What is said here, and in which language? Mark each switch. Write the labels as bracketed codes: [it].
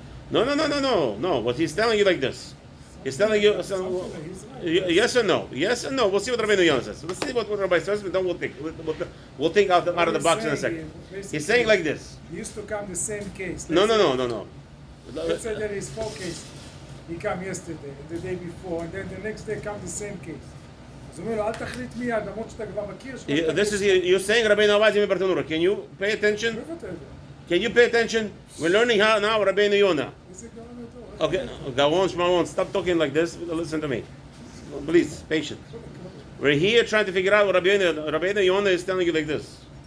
[en] No. What he's telling you like this. He's telling you. Yes or no? Yes or no? We'll see what Rabeinu Yona says. Let's see what Rabbi says, but then we'll think. We'll think out of the box in a second. He's saying like this. He used to come the same case. No. Let's say there is 4 cases. He come yesterday, the day before, and then the next day come the same case. [he] אז הוא אומר לו, אל תחליט מיד, למרות שאתה כבר מכיר. [en] This is you're saying Rabeinu Avadia Bartanura. Can you pay attention? Can you pay attention? We're learning how now Rabeinu Yona. Okay, Gawon Shmawon, stop talking like this. Listen to me, please, patient. We're here trying to figure out what Rabeinu Yona is telling you like this.